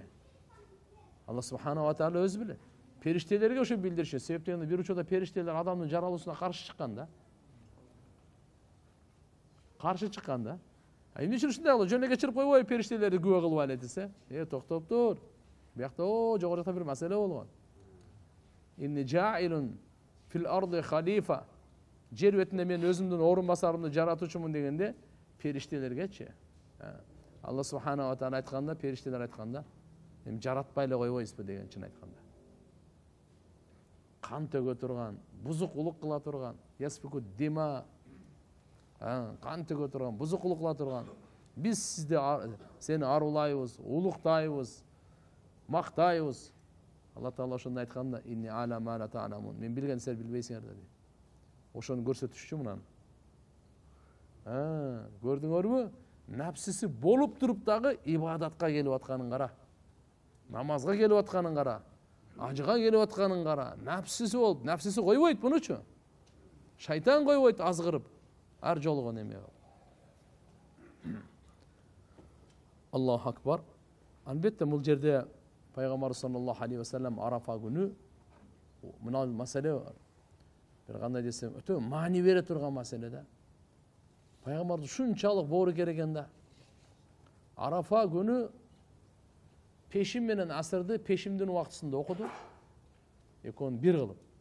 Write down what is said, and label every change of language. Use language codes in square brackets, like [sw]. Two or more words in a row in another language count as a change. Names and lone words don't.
[ar] الله سبحانه وتعالى [ky] өзү билет. Периштелерге ошо билдириш. Себептен бир учурда периштелер адамдын жаралуусуна каршы чыккан да. Эмне үчүн ушундай болду? Жөн эле кечирип койбой периштелерди күбө кылып алет десе, токтоп тур. Биякта жогору жакта бир маселе болгон. [ar] إني جاعل في الأرض خليفة. [ky] Жер бетинде мен өзүмдүн орун басарымды жаратуучумун дегенде периштелергечи. [ar] الله سبحانه وتعالى [ky] айтканда, периштелер айтканда, эми жаратпай эле койбойбузбу дегенчин айтканда. Кан төгө турган, бузукулук кыла турган, [ar] يسفك الدماء, [ky] кан төгө турган, бузукулук кыла турган. Биз сени арулайбыз, улуктайбыз, мактайбыз. [ar] الله تعالى [ky] ошондой айтканда, [ar] إني أعلم ما لا تعلمون. [ky] Мен билген силер билбейсиңер деди. Ошону көрсөтүшчү мунан. Көрдүңөрбү? Напсиси болуп туруп дагы ибадатка келип атканын кара. Намазга келип атканын кара. Ажыга келип атканын кара. Напсиси болуп, напсиси койбойт мунучу. Шайтан койбойт азгырып. Ар жолго неме. [ar] الله أكبر. [ky] Албетте бул жерде Пайгамбар [ar] صلى الله عليه وسلم [ky] Арафа күнү мына маселе бар. Бир кандай десем, өтө маани бере турган маселе да. Пайгамбарды ушунчалык боору керек экен да. Арафа күнү пешим менен асырды, пешимдин убактысында окуду. Экөөнү бир кылып.